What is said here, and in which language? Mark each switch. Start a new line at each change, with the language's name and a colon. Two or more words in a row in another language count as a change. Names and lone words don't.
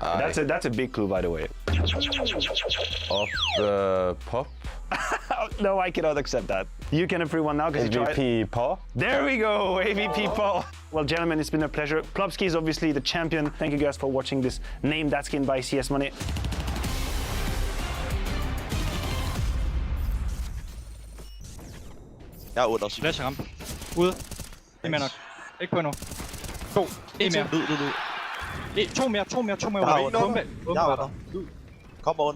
English: That's a big clue, by the way. Off the pop. No, I cannot accept that. You can have free one now because you tried. AVP Paul. There we go, AVP Paul. Well, gentlemen, it's been a pleasure. Klopski is obviously the champion. Thank you guys for watching this Name That Skin by CS Money.
Danish: Jeg er under.
English: Flash ramp.
Danish: Ude. En mere nok. Ikke på endnu. 2. En mere. Lyd. To mere. Jeg er under. Jeg er under. Kom under.